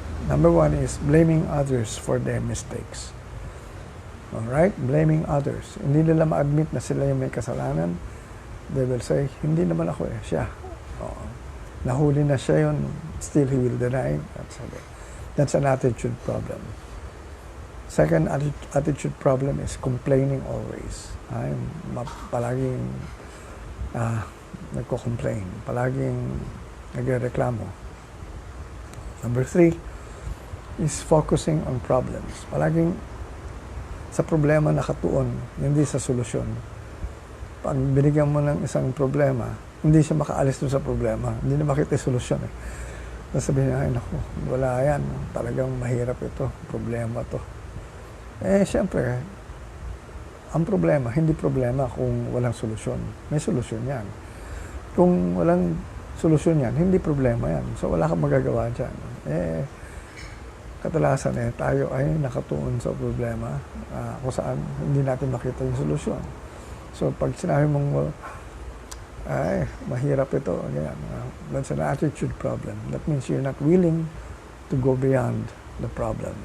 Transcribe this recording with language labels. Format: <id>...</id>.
<en>Number 1 is blaming others for their mistakes.</en> <tl>Alright?</tl> <en>Blaming others.</en> <tl>Hindi nila ma-admit na sila yung may kasalanan.</tl> <en>They will say,</en> <tl>hindi naman ako siya. Nahuli na siya yun,</tl> <en>still he will deny. That's an attitude problem. Second attitude problem is complaining always.</en> <tl>Palaging nagko-complain. Palaging nagreklamo.</tl> <en>Number 3 is focusing on problems.</en> <tl>Palaging sa problema nakatuon, hindi sa solusyon. Pag binigyan mo ng isang problema, hindi siya makaalis dun sa problema. Hindi na makita yung solusyon. Sabihin niya, ay naku, wala yan. Talagang mahirap ito. Problema to. Siyempre, ang problema, hindi problema kung walang solusyon. May solusyon yan. Kung walang solusyon yan, hindi problema yan. So, wala kang magagawa dyan. Kadalasan tayo ay nakatuon sa problema kung saan hindi natin makita yung solusyon. So, pag sinabi mong, ay, mahirap ito, ganyan.</tl> <en>That's an attitude problem. That means you're not willing to go beyond the problem.</en>